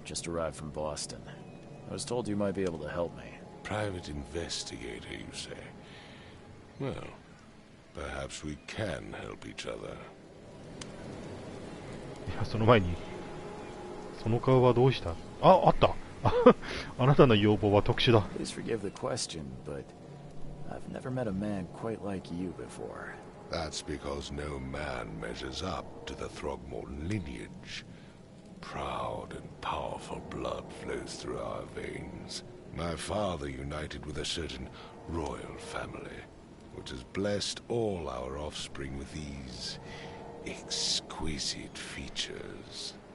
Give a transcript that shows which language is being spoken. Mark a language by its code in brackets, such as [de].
[en] Just arrived from Boston. I was told you might be able to help me. Private investigator, you say? Well, perhaps we can help each other. [ja] いや、その前に、その顔はどうした？あ、あった。あなたの要望は特殊だ。 [en] Please forgive the question, but I've never met a man quite like you before. That's because no man measures up to the Throgmorton lineage. Proud and powerful blood flows through our veins. My father united with a certain royal family, which has blessed all our offspring with these exquisite features.